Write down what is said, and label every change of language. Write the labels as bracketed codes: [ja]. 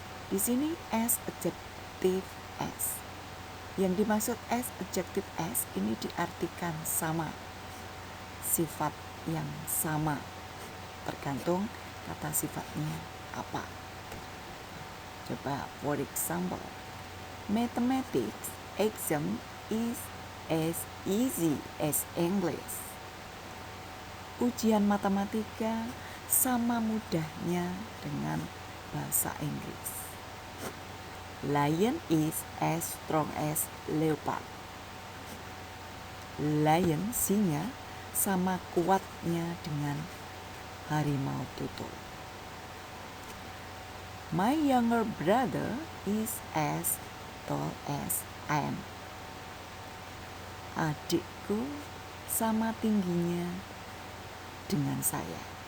[id] Di sini s adjective s. Yang dimaksud s adjective s ini diartikan sama, sifat yang sama, tergantung kata sifatnya apa. Coba [en] for example, mathematics exam is as easy as English. [id] Ujian matematika sama mudahnya dengan bahasa Inggris. [en] Lion is as strong as leopard. Lion, [id] singa, sama kuatnya dengan harimau tutul. [en] My younger brother is as tall as I am. [id] Adikku sama tingginya dengan saya.